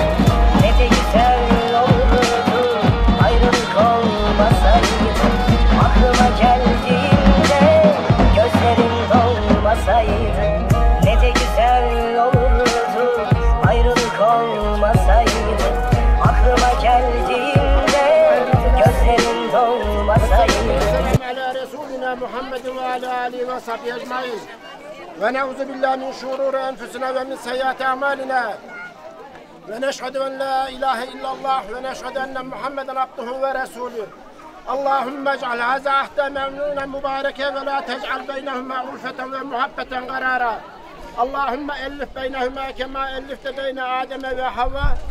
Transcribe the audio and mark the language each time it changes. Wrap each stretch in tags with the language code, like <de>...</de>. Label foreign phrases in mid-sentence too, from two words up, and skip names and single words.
<tr>Ne de güzel olurdu ayrılık olmasaydı, aklıma geldiğinde gözlerim dolmasaydı. Ne de güzel olurdu ayrılık olmasaydı, aklıma geldiğinde gözlerim dolmasaydı.</tr> <ar>على رسولنا محمد وعلى آله وصحبه أجمعين ونعوذ بالله من شرور أنفسنا ومن سيئات أعمالنا ونشهد أن لا إله إلا الله ونشهد أن محمدا عبده ورسوله اللهم اجعل هذا عهدا ممنونا مباركا ولا تجعل بينهما ألفة ومحبة قرارا اللهم ألف بينهما كما ألفت بين آدم وحواء</ar>